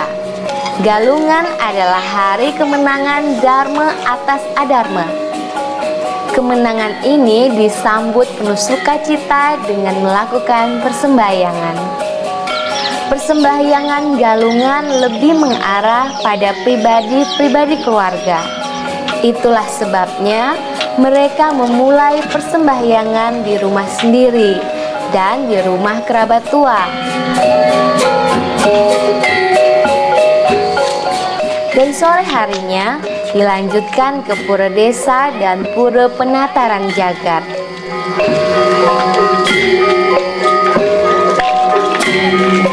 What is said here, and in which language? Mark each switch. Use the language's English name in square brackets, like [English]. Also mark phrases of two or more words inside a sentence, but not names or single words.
[Indonesian] Galungan adalah hari kemenangan Dharma atas Adharma. Kemenangan ini disambut penuh sukacita dengan melakukan persembahyangan. Persembahyangan Galungan lebih mengarah pada pribadi-pribadi keluarga. Itulah sebabnya mereka memulai persembahyangan di rumah sendiri dan di rumah kerabat tua. Dan sore harinya dilanjutkan ke pura desa dan pura penataran jagat.